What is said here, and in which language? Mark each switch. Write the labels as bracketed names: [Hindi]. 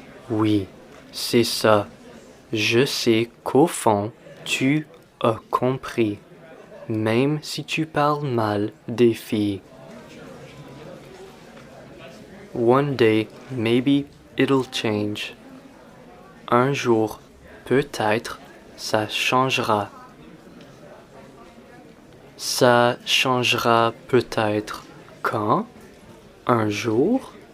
[French] Oui, c'est ça. Je sais qu'au fond, tu as compris. Même si tu parles mal des filles. [English] One day, maybe it'll change. [French] Un jour, peut-être, ça changera. Ça changera peut-être quand? Un jour?